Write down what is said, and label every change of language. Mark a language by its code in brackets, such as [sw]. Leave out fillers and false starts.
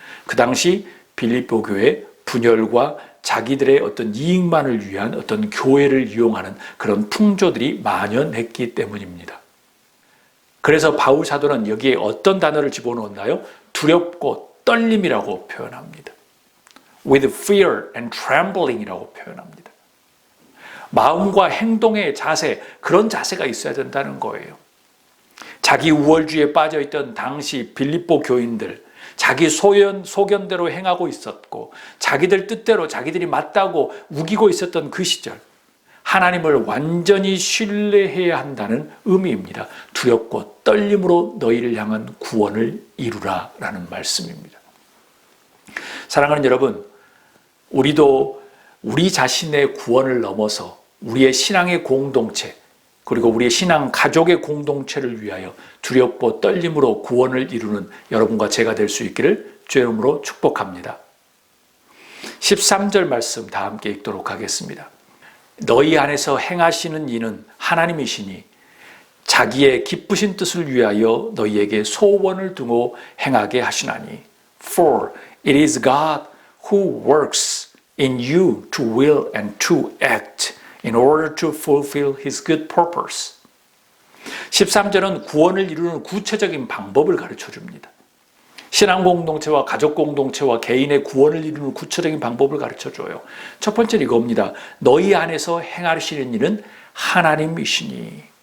[ko] 그 당시 빌립보 교회 분열과 자기들의 어떤 이익만을 위한 어떤 교회를 이용하는 그런 풍조들이 만연했기 때문입니다. 그래서 바울 사도는 여기에 어떤 단어를 집어넣었나요? 두렵고 떨림이라고 표현합니다. [en] With fear and trembling [ko] 이라고 표현합니다. 마음과 행동의 자세, 그런 자세가 있어야 된다는 거예요. 자기 우월주의에 빠져있던 당시 빌립보 교인들, 자기 소견대로 행하고 있었고 자기들 뜻대로 자기들이 맞다고 우기고 있었던 그 시절, 하나님을 완전히 신뢰해야 한다는 의미입니다. 두렵고 떨림으로 너희를 향한 구원을 이루라 라는 말씀입니다. 사랑하는 여러분, 우리도 우리 자신의 구원을 넘어서 우리의 신앙의 공동체, 그리고 우리의 신앙 가족의 공동체를 위하여 두렵고 떨림으로 구원을 이루는 여러분과 제가 될 수 있기를 주의 이름으로 축복합니다. 13절 말씀 다 함께 읽도록 하겠습니다. 너희 안에서 행하시는 이는 하나님이시니 자기의 기쁘신 뜻을 위하여 너희에게 소원을 두고 행하게 하시나니 [en] For it is God who works in you to will and to act in order to fulfill His good purpose. [ko] 13절은 구원을 이루는 구체적인 방법을 가르쳐 줍니다. 신앙 공동체와 가족 공동체와 개인의 구원을 이루는 구체적인 방법을 가르쳐 줘요. 첫 번째는 이겁니다. 너희 안에서 행하시는 일은 하나님이시니.